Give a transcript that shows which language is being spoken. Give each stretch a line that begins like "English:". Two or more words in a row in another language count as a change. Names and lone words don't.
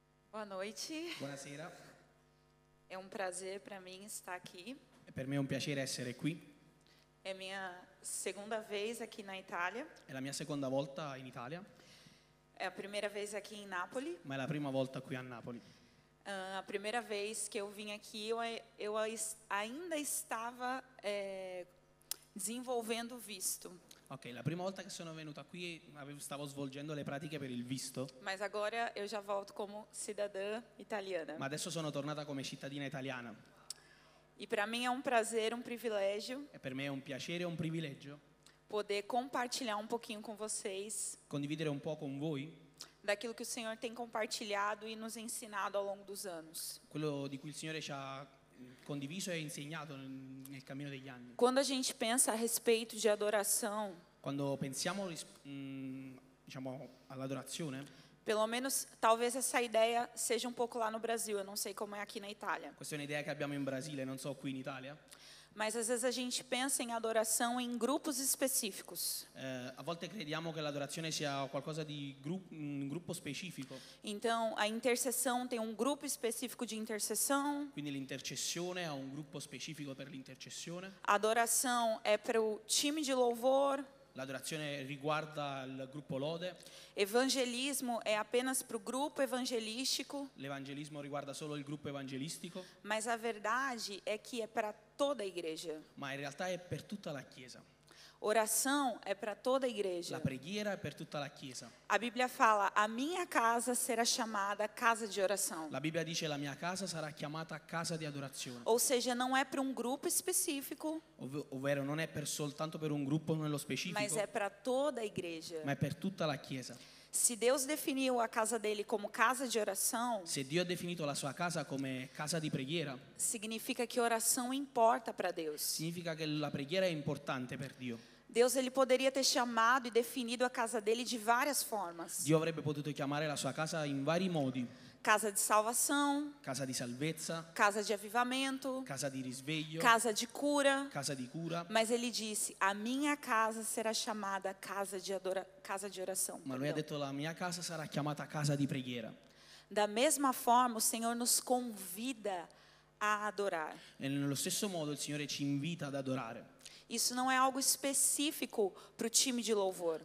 Portuguese: Boa noite.
Italian: Buonasera,
Portuguese: É um prazer para mim estar aqui.
Italian: per me è un piacere essere qui,
Portuguese: É minha segunda vez aqui na Itália.
Italian: è la mia seconda volta in Italia,
Portuguese: É a primeira vez aqui em Nápoles.
Italian: ma è la prima volta qui a Napoli.
Portuguese: A primeira vez que eu vim aqui, eu ainda estava desenvolvendo o visto.
Italian: Ok, la prima volta che sono venuta qui stavo svolgendo le pratiche per il visto,
Portuguese: Mas agora eu já volto como cidadã italiana.
Italian: ma adesso sono tornata come cittadina italiana
Portuguese: E para mim é um prazer, um privilégio
Italian: e per me è un piacere e un privilegio
Portuguese: poder compartilhar um pouquinho com vocês
Italian: condividere un po' con voi
Portuguese: daquilo que o Senhor tem compartilhado e nos ensinado ao longo dos anos.
Italian: quello di cui il Signore ci ha condiviso e insegnato nel cammino degli anni.
Portuguese: Quando a gente pensa a respeito de adoração,
Italian: Quando pensiamo diciamo, all'adorazione,
Portuguese: pelo menos talvez essa ideia seja um pouco lá no Brasil, eu não sei como é aqui na Itália.
Italian: questa è un'idea che abbiamo in Brasile, non so qui in Italia,
Portuguese: Mas às vezes a gente pensa em adoração em grupos específicos.
Italian: a volte crediamo che l'adorazione sia qualcosa di un gruppo specifico,
Portuguese: Então, a intercessão tem um grupo específico de intercessão,
Italian: quindi l'intercessione ha un gruppo specifico per l'intercessione,
Portuguese: a adoração é para o time de louvor,
Italian: l'adorazione riguarda il gruppo lode,
Portuguese: evangelismo é apenas para o grupo evangelístico,
Italian: l'evangelismo riguarda solo il gruppo evangelistico,
Portuguese: mas a verdade é que é para toda a igreja.
Italian: ma in realtà è per tutta la Chiesa.
Portuguese: Oração é para toda a igreja.
Italian: La preghiera è per tutta la Chiesa.
Portuguese: A Bíblia fala: a minha casa será chamada casa de oração.
Italian: La Bibbia dice la mia casa sarà chiamata casa di adorazione,
Portuguese: Ou seja, não é para um grupo específico,
Italian: ovvero non è soltanto per un gruppo nello specifico,
Portuguese: mas é para toda a igreja.
Italian: ma è per tutta la Chiesa.
Portuguese: Se Deus definiu a casa dele como casa de oração,
Italian: Se Dio ha definito la sua casa come casa di preghiera,
Portuguese: significa que oração importa para Deus.
Italian: significa che la preghiera è importante per Dio.
Portuguese: Deus ele poderia ter chamado e definido a casa dele de várias formas.
Italian: Dio avrebbe potuto chiamare la sua casa in vari modi:
Portuguese: Casa de salvação,
Italian: casa di salvezza,
Portuguese: casa de avivamento,
Italian: casa di risveglio,
Portuguese: casa de cura.
Italian: casa di cura,
Portuguese: Mas ele disse: a minha casa será chamada casa de oração.
Italian: ma lui ha
Portuguese: Perdão.
Italian: detto la mia casa sarà chiamata casa di preghiera.
Portuguese: Da mesma forma, o Senhor nos convida a adorar.
Italian: E nello stesso modo il Signore ci invita ad adorare.
Portuguese: Isso não é algo específico para o time de louvor.